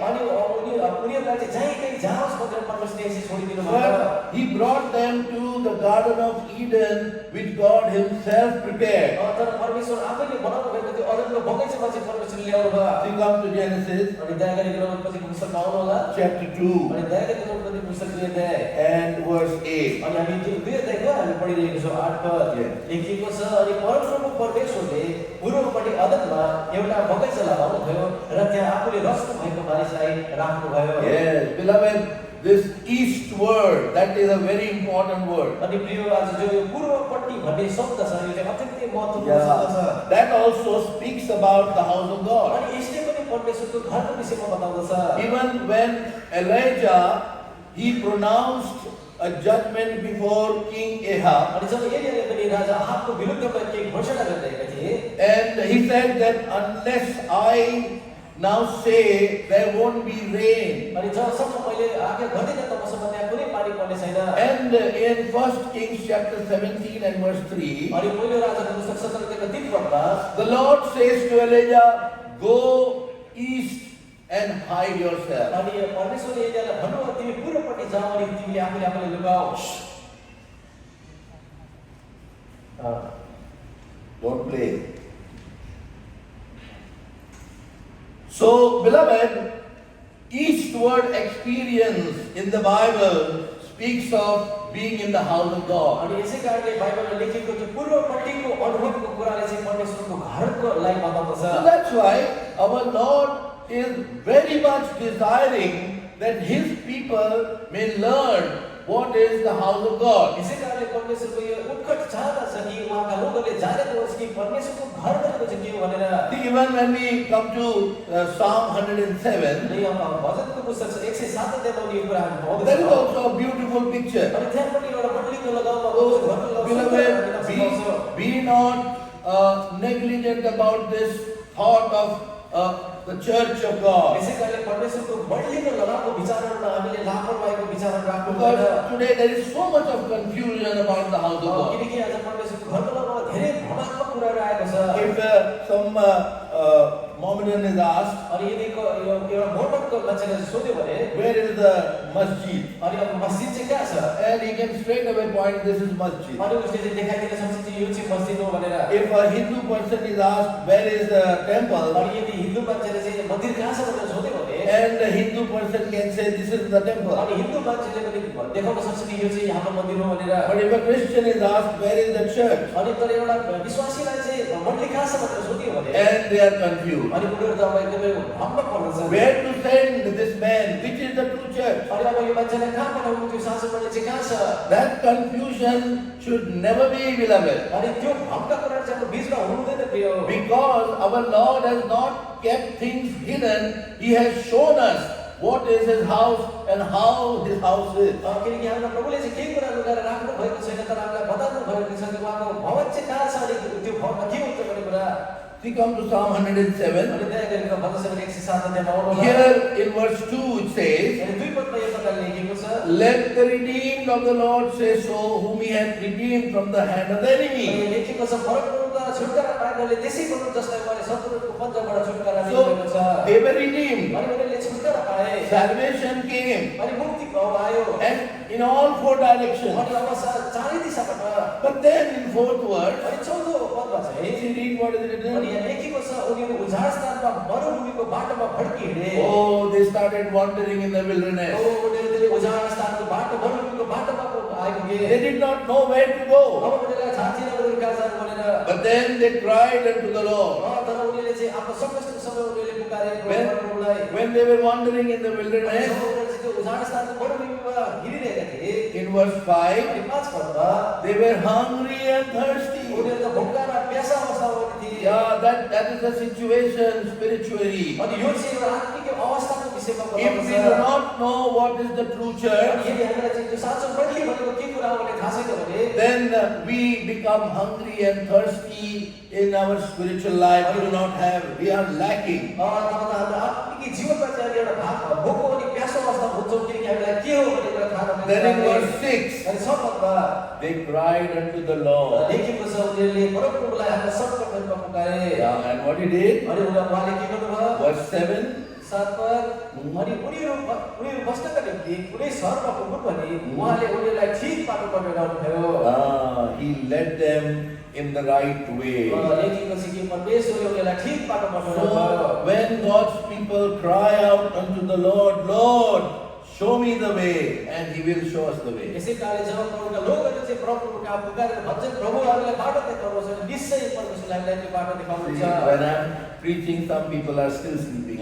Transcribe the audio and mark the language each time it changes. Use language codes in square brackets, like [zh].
[ne] अनि उनीहरूलाई चाहिँ जहीँ कहीँ जाओस् भनेर परमेश्वरले चाहिँ छोडिदिनु भयो। [en] But He brought them to the Garden of Eden, which God Himself prepared. [ne] तर परमेश्वर आफैले बनाउनु भएको त्यो अदनको बगैँचामा चाहिँ परमेश्वरले ल्याउनु भयो। [en] We come to Genesis [ne] अनि दया गरिकन उत्पत्तिको पुस्तकमा आउनु होला। [en] chapter 2 [ne] अनि दया गरिकन उत्पत्तिको पुस्तक 2 अध्याय [en] and verse 8. [ne] अनि हामी त्यो 2 अध्यायको हामी पढिरहेको छौँ 8 पद लेखिएको छ। अनि परमप्रभु परमेश्वरले पूर्वपट्टि अदनमा एउटा बगैँचा लगाउनु भयो र त्यहाँ आफूले रच्नु भएको मानिसलाई राख्नु भयो। [en] Yes, beloved, this east word, that is a very important word. [ne] अनि प्रिय आज जो यो पूर्वपट्टि भन्ने शब्द छ यो चाहिँ अत्यन्तै महत्त्वपूर्ण शब्द छ। [en] That also speaks about the house of God. [ne] अनि यसले पनि परमेश्वरको घरको विषयमा बताउँदछ। [en] Even when Elijah, he pronounced a judgment before King Ahab, [ne] अनि जब एलियाले पनि राजा आहाबको विरुद्धमा केही घोषणा गरिरहेका थिए [en] and he said that unless I now say there won't be rain. [ne] अनि जबसम्म मैले आज्ञा गर्दिन तबसम्म त्यहाँ कुनै पानी पर्ने छैन। [en] And in 1 Kings chapter 17 and verse 3, [ne] अनि पहिलो राजाको पुस्तक 17 अध्यायको 3 पदमा [en] the Lord says to Elijah, go east and hide yourself. [ne] अनि परमेश्वरले एलियालाई भन्नुभयो तिमी पूर्वपट्टि जाऊ अनि तिमीले आफूले आफूलाई लुकाऊ। [en] Don't play. So, beloved, eastward experience in the Bible speaks of being in the house of God. [ne] अनि यसै कारणले बाइबलमा लेखिएको त्यो पूर्वपट्टिको अनुभवको कुराले चाहिँ परमेश्वरको घरको लागि बताउँदछ। [en] So that's why our Lord is very much desiring that His people may learn what is the house of God. [ne] यसै कारणले परमेश्वरको यो उत्कट चाहना छ कि उहाँका लोकहरूले जानेको होस् कि परमेश्वरको घर भनेको चाहिँ के हो भनेर। [en] See, even when we come to Psalm 107, [ne] अनि अब भजनको पुस्तक 107 अध्यायमा यो कुराहरू पाउँदछौँ। [en] that is also a beautiful picture. [ne] अनि त्यहाँ पनि एउटा मण्डलीको लगाउमा [en] Beloved, be not negligent about this thought of the church of God. [ne] यसै कारणले परमेश्वरको मण्डलीको लगाउको विचारहरूमा हामीले लापरवाहीको विचारहरू राख्नु [en] Because [ne] पर्दैन। [en] today there is so much of confusion about the house of God. [ne] किनकि आज परमेश्वरको घरको लगाउमा धेरै भ्रमात्मक कुराहरू आएको छ। [en] If some Mohammedan is asked, [ne] अनि यदिको यो एउटा मोहम्मदको मान्छेले सोध्यो भने [en] where is the masjid? [ne] अनि अब मस्जिद चाहिँ कहाँ छ? [en] And he can straight away point, this is masjid. [ne] अनि उसले चाहिँ देखाइदिन सक्छ कि यो चाहिँ मस्जिद हो भनेर। [en] If a Hindu person is asked, where is the temple? [ne] अनि यदि हिन्दू मान्छेले चाहिँ मन्दिर कहाँ छ भनेर सोध्यो भने [en] And the Hindu person can say, this is the temple. [ne] अनि हिन्दू मान्छेले पनि देखाउन सक्छ कि यो चाहिँ हाम्रो मन्दिर हो भनेर। [en] But if a Christian is asked, where is the church? [ne] अनि तर एउटा विश्वासीलाई चाहिँ मन्दिर कहाँ छ भनेर सोध्यो भने [en] And they are confused. [ne] अनि उनीहरू त अब एकदमै भ्रममा पर्दछ। [en] Where to send this man? Which is the true church? [ne] अनि अब यो मान्छेलाई कहाँ पठाउनु, त्यो साँचो मन्दिर चाहिँ कहाँ छ? [en] That confusion should never be, beloved. [ne] अनि त्यो भ्रमका कुराहरू चाहिँ हाम्रो बीचमा हुनुहुँदैन प्रिय। [en] Because our Lord has not kept things hidden. He has shown us what is his house and how his house is. [ne] किनकि हाम्रो प्रभुले चाहिँ केही कुरा लुकाएर राख्नु भएको छैन, तर हामीलाई बताउनु भएको छ कि उहाँको भवन चाहिँ कहाँ छ, अनि त्यो भवनमा के हुन्छ भन्ने कुरा। [en] We come to Psalm 107. [ne] अनि त्यहाँ गएर भजन सङ्ग्रह 107 अध्यायमा आउनु होला। [en] Here in verse 2 it says, [ne] अनि 2 पदमा यो प्रकारले लेखेको छ, [en] let the redeemed of the Lord say so, whom he hath redeemed from the hand of the enemy. [ne] अनि लेखेको छ, परमप्रभुद्वारा छुटकारा पाएकाले त्यसै गर्नु जसलाई उहाँले शत्रुको पन्जाबाट छुटकारा [en] So [ne] दिनुभएको छ। [en] they were redeemed. [ne] अनि उनीहरूले छुटकारा पाए, [en] Salvation came. [ne] अनि मुक्ति आयो, [en] And in all four directions. [ne] अनि अब चारै दिशाबाट। [en] But then in fourth verse, [ne] अनि 14 पदमा चाहिँ [en] if you read what is [ne] अनि [en] written, [ne] यहाँ लेखेको छ, उनीहरू उजाड स्थानमा मरुभूमिको बाटोमा भड्की हिँडे। [en] oh, they started wandering in the wilderness. [ne] उनीहरूले उजाड स्थानको बाटो मरुभूमिको बाटोमा आइपुगे। [en] They did not know where to go. [ne] अब उनीहरूलाई थाहा थिएन उनीहरू कहाँ जानु भनेर। [en] But then they cried unto the Lord. [ne] तर उनीहरूले चाहिँ आफ्नो सङ्कटको समय उनीहरूले पुकारे परमप्रभुलाई। [en] When they were wandering in the [ne] अनि [en] wilderness, [ne] जब उनीहरू चाहिँ त्यो उजाड स्थानको मरुभूमिमा हिँडिरहेका थिए, [en] in verse 5, [ne] अनि 5 पदमा [en] they were hungry and thirsty. [ne] उनीहरू त भोका र प्यासा अवस्थामा थिए। [en] Yeah, that is the situation spiritually. [ne] अनि यो चाहिँ एउटा आत्मिक अवस्थाको विषयमा [en] If [ne] बताउँछ। [en] we do not know what is the true [ne] अनि [en] church, [ne] यदि हामीलाई चाहिँ त्यो साँचो मण्डली भनेको के कुरा हो भन्ने थाहा छैन भने [en] then we become hungry and thirsty in our spiritual life. We are lacking. [ne] तब त हाम्रो आत्मिक जीवनमा चाहिँ एउटा भाग भोको अनि प्यासो अवस्था हुन्छौँ, किनकि हामीलाई के हो भन्ने कुरा थाहा नभएको [en] Then in [ne] कारणले। [en] verse 6, [ne] अनि 6 पदमा [en] they cried unto the Lord. [ne] लेखेको छ, उनीहरूले परमप्रभुलाई आफ्नो सङ्कटमा पुकारे। [en] Yeah, and what he did? [ne] अनि उहाँले के गर्नुभयो? [en] Verse 7, [ne] 7 पद, अनि उनीहरू बस्नका निम्ति कुनै सहरमा पुग्नु भने उहाँले उनीहरूलाई ठिक बाटोमा डोराउनुभयो। [en] he led them in the right way. [ne] लेखेको छ कि परमेश्वरले उनीहरूलाई ठिक बाटोमा डोराउनुभयो। [en] So when God's people cry out unto the Lord, Lord, show me the way, and he will show us the way. [ne] यसै कारणले जब प्रभुका लोकहरूले चाहिँ प्रभुको कहाँ पुकारेर भन्छन्, प्रभु हामीलाई बाटो देखाउनुहोस् भने निश्चय परमेश्वरले हामीलाई त्यो बाटो [en] See, [ne] देखाउनुहुन्छ। [en] when I'm preaching, some people are still sleeping.